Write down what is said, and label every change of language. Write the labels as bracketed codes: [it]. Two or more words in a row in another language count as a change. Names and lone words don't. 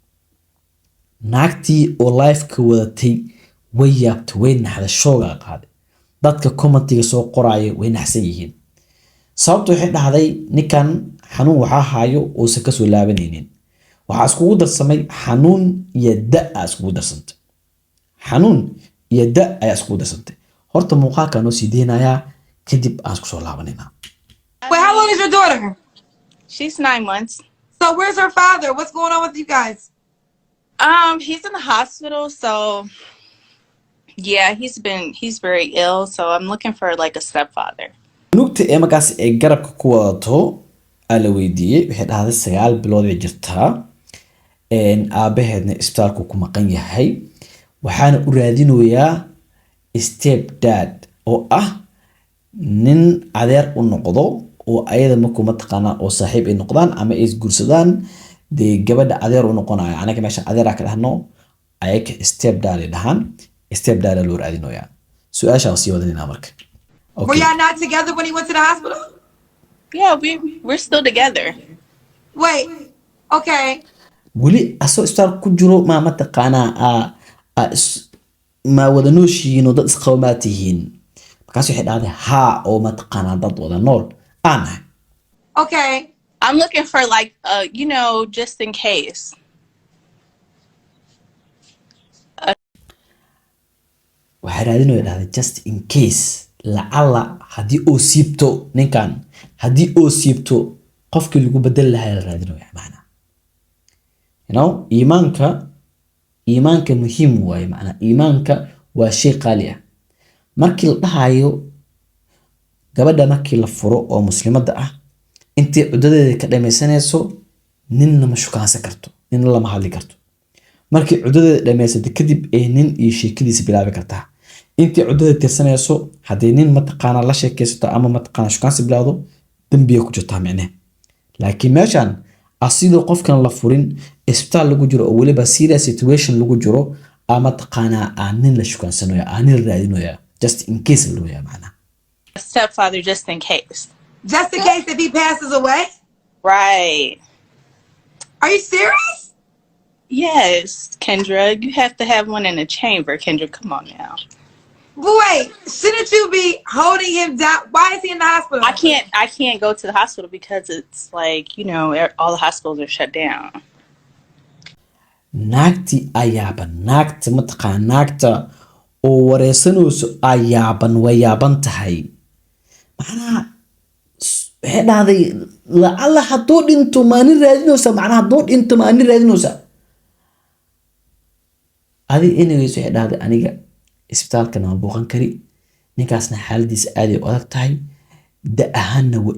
[so] naagtii oo live ka wadatay way yaabtay way naxda shooga qaaday dadka commentiga soo qoraya way naxsan yihiin sababtu waxay dhahday ninkan xanuun waxaa haayo uusan kasoo laabanaynin waxaa iskugu darsamay xanuun iyo da aa iskugu darsantay xanuun iyo da ayaa iskugu darsantay horta muuqaalka noo sii deynayaa kadib aan isku soo laabanayna [en] Wait, how long is your daughter? She's 9 months. So where's her father? What's going on with you guys? He's in the hospital, so yeah, he's very ill, so I'm looking for like a stepfather. [so] nugta ee markaas ay garabka ku wadato aa la weydiiyey waxay dhahday 9 bilood ay jirtaa aabaheedna isbitaalku ku maqan yahay waxaana u raadinayaa [en] step dad [so] oo ah nin adeer u noqdo oo ayada markuu mataqaanaa oo saaxiib ay noqdaan ama ay isguursadaan dee gabadha adeer u noqonayo anaga meesha adeeraa ka dhahno ayaga [en] step dad [so] ay dhahaan [en] step dad [so] loo raadinayaa su-aashaa sii wadanina marka [en] Were y'all not together when he went to the hospital? Yeah, we're still together. Wait, okay. [so] weli asoo isbitaal ku jiro ma mataqaanaa ma wada nooshihiin oo dad isqaba maa tihiin markaas waxay dhahday haa oo mataqaanaa dad wada nool aan nahay [en] Okay. I'm looking for like just in case. [so] waxay raadinaya dhahday [en] just in case [so] lacala haddii oo siibto ninkan haddii oo siibto qofkii lagu bedeli lahaa la raadinaya macnaa iimaanka muhiim waaye macnaa iimaanka waa shay qaali ah markii la dhahayo gabadha markii la furo oo muslimadda ah intii cuddadeeda ka dhamaysanayso ninna ma shukaansan karto ninna lama hadli karto markii cuddadeeda dhamaysata kadib ee nin iyo sheekadiisa bilaabi kartaa intii cuddadeeda tirsanayso haddii nin mataqaanaa la sheekaysato ama mataqaanaa shukaansi bilaawdo dambiga ku jirtaa micne laakiin meeshan asidoo qofkan la furin isbitaal lagu jiro oo weliba [en] serious situation [so] lagu jiro ama mataqaanaa aan nin la shukaansanayo aan nin raadinayo [en] just in case [so] loo yaa macnaa [en] A stepfather just in case. Just in case if he passes away? Right. Are you serious? Yes, Kendra, you have to have one in the chamber. Kendra, come on now. But wait, shouldn't you be holding him down? Why is he in the hospital? I can't go to the hospital because it's like, all the hospitals are shut down. [so] naagti ayaaban naagta mataqaanaa naagta oo wareysanayso ayaaban way yaaban tahay macnaha waxay dhahday lacala hadduu dhinto maanin raadinaysa macnaha hadduu dhinto maanin raadinaysa adi anyways waxay dhahday aniga isbitaalkana ma booqan kari ninkaasna xaaladiisa aad ay u adag tahay da ahaanna waa